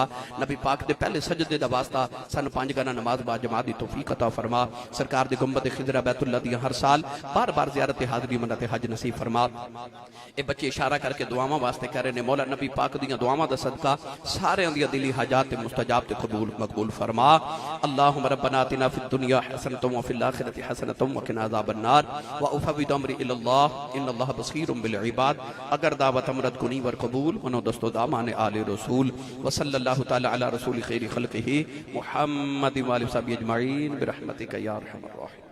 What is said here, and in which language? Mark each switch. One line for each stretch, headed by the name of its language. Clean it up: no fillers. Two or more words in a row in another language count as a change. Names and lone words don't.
Punjabi: نبی پاک دے پہلے سجدے دا واسطہ سن 5 گانہ نماز با جماعت دی توفیق عطا فرما. سرکار دے گنبد خضریٰ بیت اللہ دی ہر سال بار بار زیارت حاضری منت حج نصیب فرما. اے بچے اشارہ کر کے دعاواں واسطے کہہ رہے نے، مولا نبی پاک دیاں دعاواں دا صدقہ سارے دیاں دلی حاجات مستجاب تے قبول مقبول فرما.
Arabic: اللهم ربنا آتنا في الدنيا حسنة وفي الآخرة حسنة وقنا عذاب النار وأفوض أمري إلى الله إن الله بصير بالعباد.
Persian: اگر دعوت امرت کنی ور قبول ونو دوستو دامانِ آلِ رسول
Arabic: وصلى الله تعالى على رسول خير خلقه محمد وآله وصحبه أجمعين برحمتك يا أرحم الراحمين.